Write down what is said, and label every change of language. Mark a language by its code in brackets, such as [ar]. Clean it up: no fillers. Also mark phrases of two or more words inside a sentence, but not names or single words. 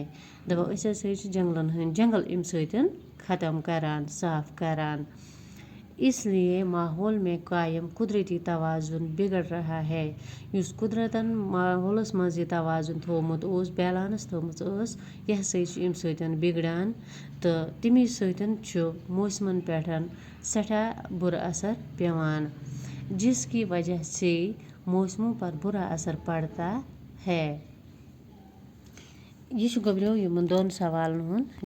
[ks] دپان أسۍ ہسا چھِ جنگلن ہٕنٛدۍ جنگل امہِ سۭتۍ ختم کران، صاف کران۔ [ur] اس لیے ماحول میں قائم قدرتی توازن بگڑ رہا ہے۔ [ks] یُس قدرتن ماحولس منٛز یہِ توازن تھوٚومُت اوس، بیلنس تھٲومٕژ ٲس، یہِ ہسا چھِ امہِ سۭتۍ بگڑان تہٕ تمی سۭتۍ چھُ موسمن پٮ۪ٹھ سٮ۪ٹھاہ بُرٕ اثر پیٚوان، [ur] جس کی وجہ سے موسموں پر برا اثر پڑتا ہے۔ [ks] یہ چھُ گوٚبرِو یِمن 2 سوالن ہُنٛد